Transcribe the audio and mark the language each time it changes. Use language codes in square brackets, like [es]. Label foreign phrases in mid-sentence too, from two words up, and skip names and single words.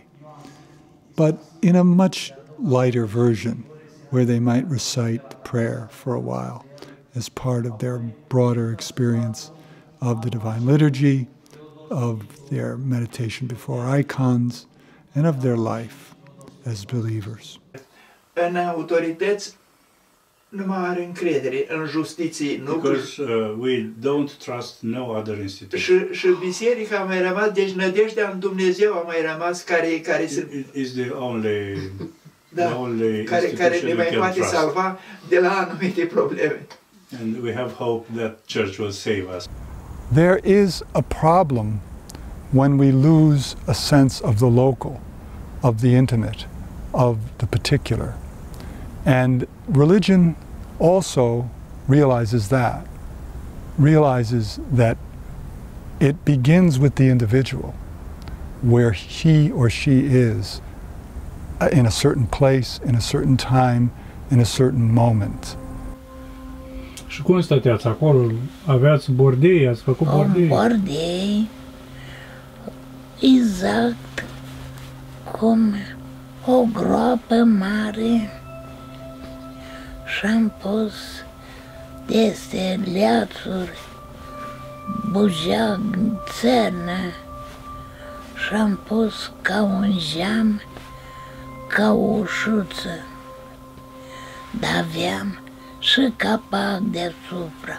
[en] But in a much lighter version, where they might recite prayer for a while as part of their broader experience of the Divine Liturgy, of their meditation before icons, and of their life as believers. [ro] În autorități nu mai are încredere, în justiții nu. [en] Because we don't trust no other institution. [ro] Și biserica a mai rămas, deci nădejdea în Dumnezeu a mai rămas care [en] is the only [ro] care ne mai poate salva de la anumite probleme. [en] And we have hope that church will save us. There is a problem when we lose a sense of the local, of the intimate, of the particular. And religion also realizes that it begins with the individual, where he or she is in a certain place, in a certain time, in a certain moment. [ro] Și cum stăteați acolo? Aveați bordei? Ați făcut bordei? Bordei, exact cum o groapă mare și-am pus peste leațuri, bujeac, țărnă și-am pus ca un geam, ca o ușuță, dar aveam și capac deasupra.